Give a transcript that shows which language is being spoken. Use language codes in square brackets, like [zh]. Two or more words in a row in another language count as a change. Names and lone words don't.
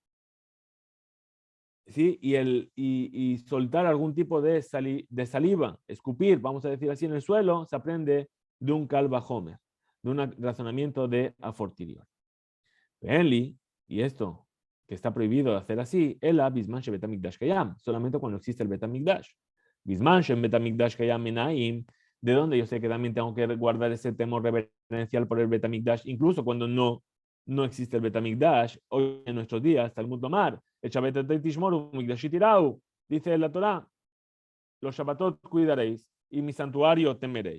[es] ¿Sí? Y soltar algún tipo de saliva, escupir, vamos a decir así, en el suelo, se aprende de un calvajomer, de un razonamiento de afortirior. Y esto que está prohibido hacer así, [he] אלא בזמן שבית המקדש קיים, [es] solamente cuando existe el betamigdash. [he] בזמן שבית המקדש קיים מניין, [es] de donde yo sé que también tengo que guardar ese temor reverencial por el betamigdash, incluso cuando no existe el Betamigdash, hoy en nuestros días, [he] תלמוד לומר את שבת תשמרו מקדשי תיראו, [es] dice la Torah, los Shabbatot cuidaréis y mi santuario temeréis.